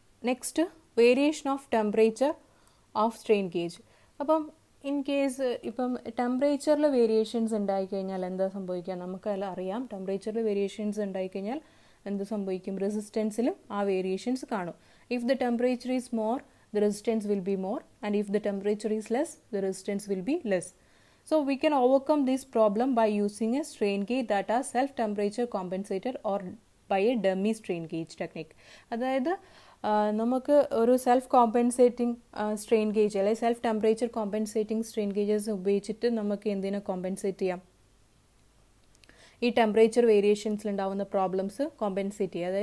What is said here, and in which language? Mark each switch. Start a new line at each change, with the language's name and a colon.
English: Next, variation of temperature of strain gauge.
Malayalam: അപ്പം
English: in case
Malayalam: ഇപ്പം ടെമ്പറേച്ചറിൽ വേരിയേഷൻസ് ഉണ്ടായിക്കഴിഞ്ഞാൽ എന്താ സംഭവിക്കുക, നമുക്കെല്ലാം അറിയാം. ടെമ്പറേച്ചറിൽ വേരിയേഷൻസ് ഉണ്ടായിക്കഴിഞ്ഞാൽ എന്ത് സംഭവിക്കും, റെസിസ്റ്റൻസിലും ആ വേരിയേഷൻസ് കാണും.
English: If the temperature is more, the resistance will be more, and if the temperature is less, the resistance will be less. So we can overcome this problem by using a strain gauge that are self temperature compensated or by a dummy strain gauge technique.
Malayalam: അതായത് നമുക്ക് ഒരു self compensating strain gauge അല്ലെങ്കിൽ self temperature compensating strain gauges ഉപയോഗിച്ചിട്ട് നമുക്ക് എന്തിനെ compensate ചെയ്യാം, ഈ temperature വേരിയേഷൻസിലുണ്ടാവുന്ന problems compensate ചെയ്യുക.